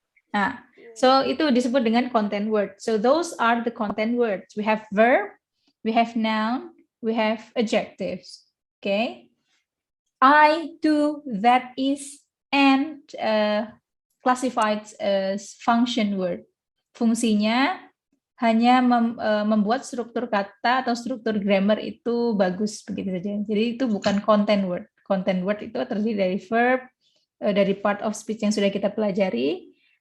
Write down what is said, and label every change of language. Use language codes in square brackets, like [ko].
[id] Nah, so itu disebut dengan content word. [en] So those are the content words. We have verb, we have noun, we have adjectives. Okay. I, do, that is, and classified as function word. [id] Fungsinya hanya membuat struktur kata atau struktur grammar itu bagus begitu saja. Jadi itu bukan content word. Content word itu terdiri dari verb, dari part of speech yang sudah kita pelajari.